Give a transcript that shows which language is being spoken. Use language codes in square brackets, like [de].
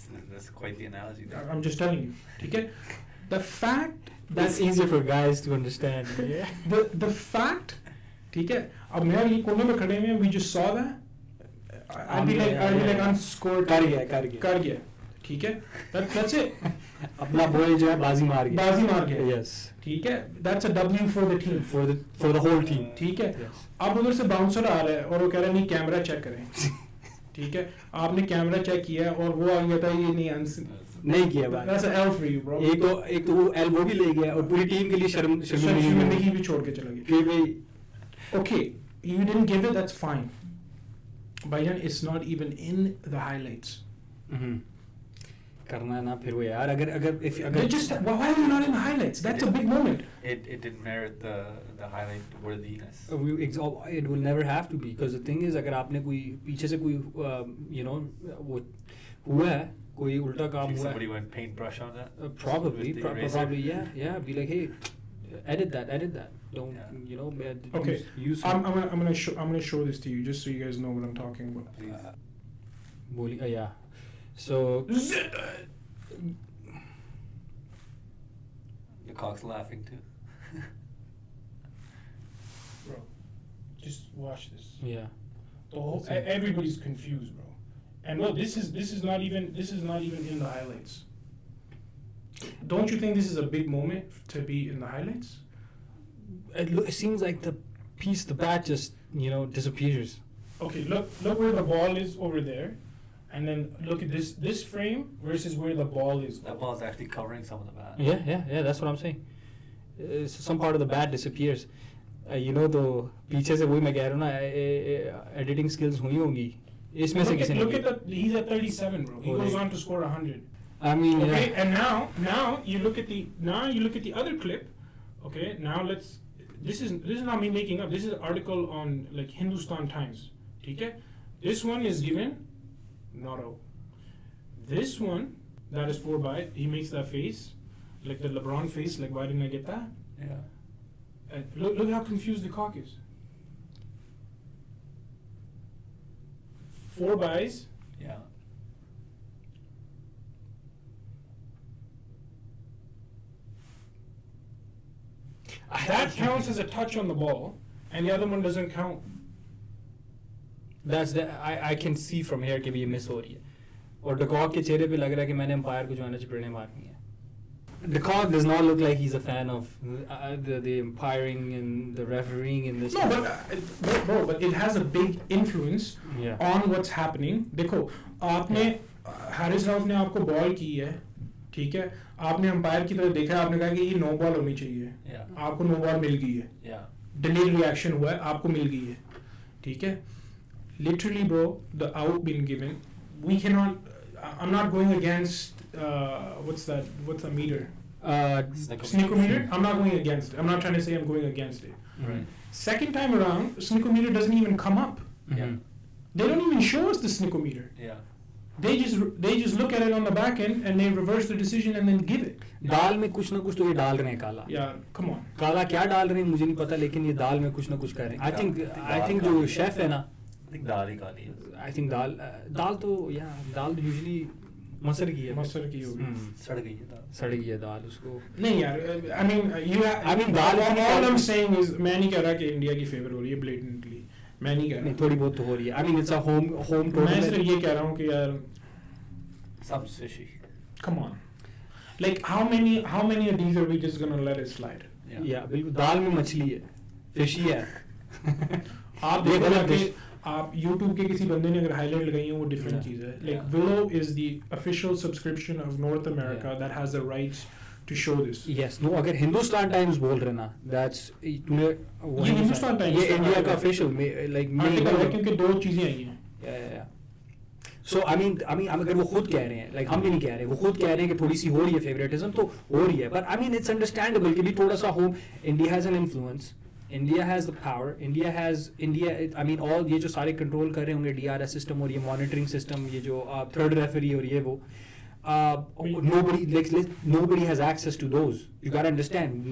[en] That's quite the analogy there. I'm just telling you. Okay? The fact that's easier for guys to understand. Yeah. The fact, okay? [hi] अब मैं ये कोने में खड़े में [en] we just saw that. I'd be like unscored. [hi] कर गया. ठीक है? [en] That's it. [hi] अपना boy जो है बाजी मार गया. [en] Yes. [hi] ठीक है? [en] That's a W for the team. For the whole team. [hi] ठीक है? अब उधर से बाउंसर आ रहा है और वो कह रहा है नहीं कैमरा चेक करें. ठीक है? आपने कैमरा चेक किया और वो आ गया था ये नहीं किया बात. [en] That's an L for you, bro. [hi] एक तो वो L वो भी ले गया और पूरी टीम के लिए शर्मिंदगी भी छोड़ के चला गया. कि भाई [en] okay, you didn't give it, that's fine. But it's not even in the highlights. [hi] करना है ना फिर वो यार अगर [en] just why are you not in the highlights? That's a big moment. It didn't merit the highlight worthiness. It will never have to be because the thing is [hi] अगर आपने कोई पीछे से कोई वो हुआ है कोई उल्टा काम हुआ है. [en] Somebody went paintbrush on that. Probably yeah. Be like hey, edit that. Don't Okay. Use I'm gonna show this to you just so you guys know what I'm talking about. Please. Yeah. So the cock's laughing too. Bro, just watch this. Yeah. Everybody's confused, bro. And look, this is not even in the highlights. Don't you think this is a big moment to be in the highlights? It seems like the bat just disappears. Okay, look where the ball is over there, and then look at this frame versus where the ball is. That ball's actually covering some of the bat. Yeah, that's what I'm saying. Some part of the bat disappears. [hi] तो पीछे से वही मैं कह रहा हूँ ना, editing skills हुई होंगी इसमें से किसी ने. [en] Look at that, he's at 37, bro. He goes on to score 100. I mean, okay, yeah. And now you look at the other clip. Okay, now this is not me making up. This is an article on like Hindustan Times. Okay, this one is given not out. This one that is 4x. He makes that face, like the LeBron face. Like, why didn't I get that? Yeah. And look how confused the cock is. 4x. Yeah. That counts as a touch on the ball, and the other one doesn't count. That's I can see from here [hi] कि भी ये miss हो रही है, और डकॉक के चेहरे पे लग रहा है कि मैंने एम्पायर को जो है ना चिपड़ने मारनी है. [en] Decog does not look like he's a fan of the umpiring and the refereeing in this. No, but it has a big influence on what's happening. [hi] देखो, आपने हारिस राउफ ने आपको बॉल की है, ठीक है, आपने अंपायर की तरफ देखा, आपने कहा कि ये नो बॉल होनी चाहिए, आपको नो बॉल मिल गई है, डिलेड रिएक्शन हुआ है, आपको मिल गई है, ठीक है. [en] Literally, bro, the out being given, we cannot. I'm not going against. What's that? What's a meter? Sneakometer. I'm not going against it. I'm not trying to say I'm going against it. Right. Second time around, sneakometer doesn't even come up. Yeah. They don't even show us the sneakometer. Yeah. They just look at it on the back end and they reverse the decision and then give it. [hi] दाल में कुछ ना कुछ तो ये डाल रहे हैं काला. [en] Yeah, come on. [hi] काला क्या डाल रहे हैं मुझे नहीं पता, लेकिन ये दाल में कुछ ना कुछ कर रहे हैं. [en] I think [hi] जो शेफ है ना, [en] I think [hi] दाल ही काली है. [en] I think [hi] दाल तो दाल usually मसर की होगी. सड़ गई है दाल उसको. नहीं यार, [en] I mean [hi] dal. [en] All I'm saying is [hi] मैं नहीं कह रहा कि इंडिया की फेवर हो रही है [en] blatantly. [hi] मैं नहीं कह रहा. नहीं, थोड़ी बहुत तो हो रही है. [en] I mean it's a home tournament. [hi] मैं सिर्फ ये कह रहा हूँ कि यार [en] some fishy. Come on. Like how many of these are we just gonna let it slide? Yeah, [hi] बिल्कुल दाल में मछली है, fishy है. आप देखो ना कि आप YouTube के किसी बंदे ने अगर हाईलाइट लगाई है वो डिफरेंट चीज़ है. [en] Like Willow is the official subscription of North America that has the rights to show this. Yes, no, [hi] अगर हिंदुस्तान टाइम्स बोल रहे ना, [en] that's [hi] तूने ये हिंदुस्तान टाइम्स ये इंडिया का official like आर्टिकल है क्योंकि दो चीज़ें आई हैं. [en] Yeah. So I mean [hi] अगर वो खुद कह रहे हैं, like हम भी नहीं कह रहे, वो खुद कह रहे हैं कि थोड़ी सी हो रही है favoritism, तो हो रही है. [en] But I mean it's understandable [hi] कि भी थोड़ा सा [en] home, India has an influence. India has the power. I mean all [hi] ये जो सारे [en] control [hi] कर रहे होंगे [en] DRS system और ये monitoring system, ये जो third referee [hi] और ये वो, [en] nobody has access to those. You gotta understand.